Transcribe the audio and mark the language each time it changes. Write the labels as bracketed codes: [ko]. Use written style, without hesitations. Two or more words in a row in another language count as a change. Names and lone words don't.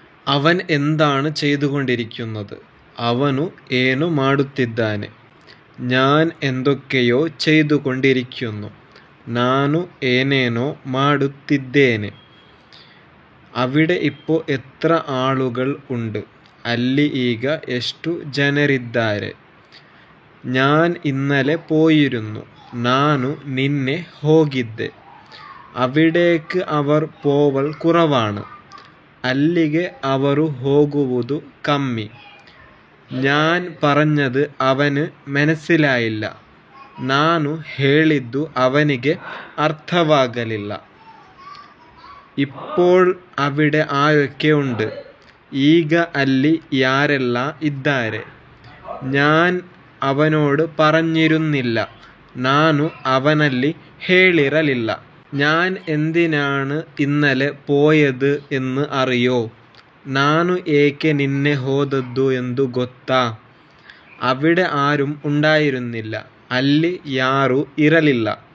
[ml] അവൻ എന്താണ് ചെയ്തുകൊണ്ടിരിക്കുന്നത് [kn] ಅವನು ಏನು ಮಾಡುತ್ತಿದ್ದಾನೆ. [ml] ഞാൻ എന്തൊക്കെയോ ചെയ്തുകൊണ്ടിരിക്കുന്നു. [kn] ನಾನು ಏನೇನೋ ಮಾಡುತ್ತಿದ್ದೇನೆ. [ml] അവിടെ ഇപ്പോൾ എത്ര ആളുകൾ ഉണ്ട്. [kn] ಅಲ್ಲಿ ಈಗ ಎಷ್ಟು ಜನರಿದ್ದಾರೆ. [ml] ഞാൻ ഇന്നലെ പോയിരുന്നു. [kn] ನಾನು ನಿನ್ನೆ ಹೋಗಿದ್ದೆ. [ml] അവിടേക്ക് അവർ പോവൽ കുറവാണ്. [kn] ಅಲ್ಲಿಗೆ ಅವರು ಹೋಗುವುದು ಕಮ್ಮಿ. [ml] ഞാൻ പറഞ്ഞത് അവന് മനസ്സിലായില്ല. [kn] ನಾನು ಹೇಳಿದ್ದು ಅವನಿಗೆ ಅರ್ಥವಾಗಲಿಲ್ಲ. [ml] ഇപ്പോൾ അവിടെ ആരൊക്കെ ഉണ്ട്. [kn] ಈಗ ಅಲ್ಲಿ ಯಾರೆಲ್ಲ ಇದ್ದಾರೆ. [ml] ഞാൻ ಅವನോട് പറഞ്ഞിരുന്നില്ല. [kn] ನಾನು ಅವನಲ್ಲಿ ಹೇಳಿರಲಿಲ್ಲ. [ml] ഞാൻ എന്തിനാണ് ഇന്നലെ പോയത് എന്ന് അറിയോ. [kn] ನಾನು ಏಕೆ ನಿನ್ನೆ ಹೋದದ್ದು ಎಂದು ಗೊತ್ತಾ. [ml] അവിടെ ആരും ഉണ്ടായിരുന്നില്ല. [kn] ಅಲ್ಲಿ ಯಾರೂ ಇರಲಿಲ್ಲ.